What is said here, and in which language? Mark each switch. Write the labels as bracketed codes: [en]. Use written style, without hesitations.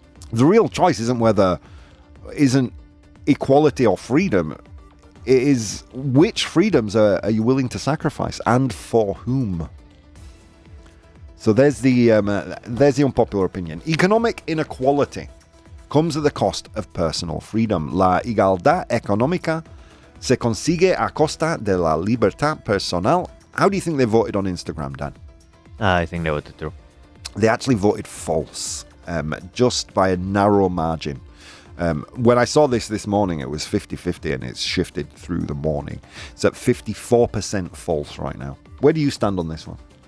[en] The real choice isn't equality or freedom. It is which freedoms are you willing to sacrifice and for whom? So there's the unpopular opinion. Economic inequality comes at the cost of personal freedom. [es] La igualdad económica se consigue a costa de la libertad personal. [en] How do you think they voted on Instagram, Dan? I think they voted true. They actually voted false, just by a narrow margin. When I saw this morning, it was 50-50 and it's shifted through the morning. It's at 54% false right now. Where do you stand on this one?